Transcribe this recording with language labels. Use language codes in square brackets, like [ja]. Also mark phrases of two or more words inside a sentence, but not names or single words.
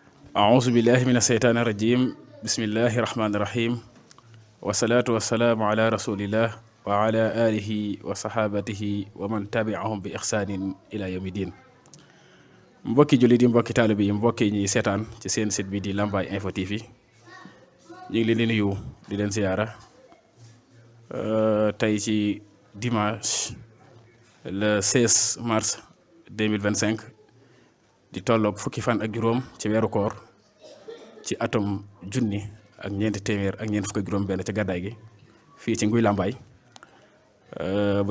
[ar] أعوذ بالله من الشيطان الرجيم بسم الله الرحمن الرحيم والصلاة والسلام على رسول الله وعلى آله وصحابته ومن تبعهم بإحسان إلى يوم الدين [wo] mbokki jullit yi mbokki taalibe yi mbokki ñi seetaan ci seen site bi di Lambaye Info TV ñu ngi leen di nuyu di leen ziyaara tey ci [fr] dimanche le 16 mars 2025 [wo] di tolloog fukki fan ak juróom ci weeru koor ci atum junni ak ñeenti téeméer ak ñeent fukk ak juróom benn ca gàddaay gi fii ci Nguy Lambaye bu